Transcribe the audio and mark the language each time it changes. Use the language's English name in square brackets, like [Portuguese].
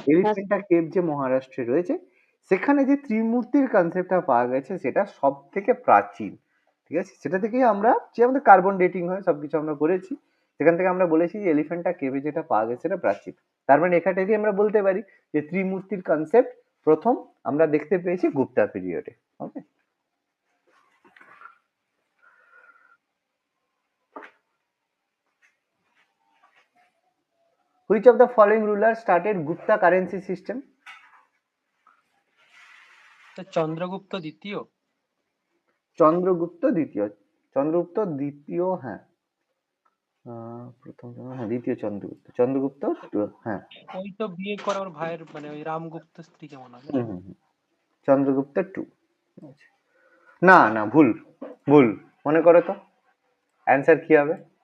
[Bangla] Elephanta cave যে মহারাষ্ট্রে রয়েছে, সেখানে যে ত্রিমূর্তির কনসেপ্টটা পাওয়া গেছে সেটা সব থেকে প্রাচীন, ঠিক আছে। সেটা থেকেই আমরা যে আমাদের কার্বন ডেটিং হয় সবকিছু আমরা করেছি, সেখান থেকে আমরা বলেছি যে এলিফ্যান্টা কেভে যেটা পাওয়া গেছে সেটা প্রাচীন। তার মানে এখান থেকে আমরা বলতে পারি যে ত্রিমূর্তির কনসেপ্ট প্রথম আমরা দেখতে পেয়েছি গুপ্তা পিরিয়ডে। [English] Okay, which of the following rulers started Gupta currency system? [Bangla] Chandragupta দ্বিতীয়। চন্দ্রগুপ্ত দ্বিতীয়, চন্দ্রগুপ্ত দ্বিতীয়, হ্যাঁ, প্রথম, হ্যাঁ, দ্বিতীয় চন্দ্রগুপ্ত, চন্দ্রগুপ্ত, হ্যাঁ, ওই তো বিয়ে করে ওর ভাইয়ের মানে ওই রামগুপ্ত স্ত্রী কেমন হয়। চন্দ্রগুপ্ত টু। না না, ভুল ভুল, মনে করো তো অ্যান্সার কি হবে?